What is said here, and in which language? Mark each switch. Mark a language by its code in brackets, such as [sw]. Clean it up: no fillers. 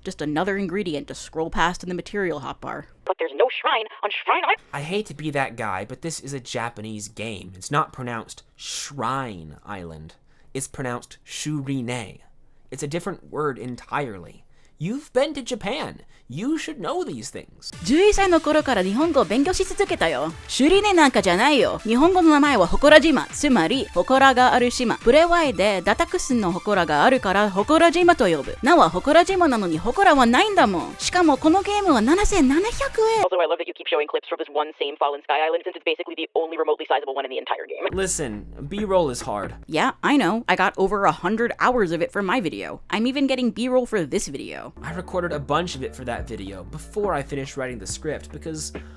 [en] Just another ingredient to scroll past in the material hotbar. But there's no shrine on Shrine Island. I hate to be that guy, but this is a Japanese game. It's not pronounced Shrine Island. It's pronounced Shurine. It's a different word entirely. You've been to Japan. You should know these things. [ja] 11歳の頃から日本語を勉強し続けたよ。シュリネなんかじゃないよ。日本語の名前は祠島。つまり、祠がある島。プレワイでダタクスの祠があるから祠島と呼ぶ。名は祠島なのに祠はないんだもん。しかもこのゲームは7700円。 [en] Also, I love that you keep showing clips from this one same Fallen Sky Island since it's basically the only remotely sizable one in the entire game. Listen, B-roll is hard. Yeah, I know. I got over 100 hours of it for my video. I'm even getting B-roll for this video. I recorded a bunch of it for that video before I finished writing the script because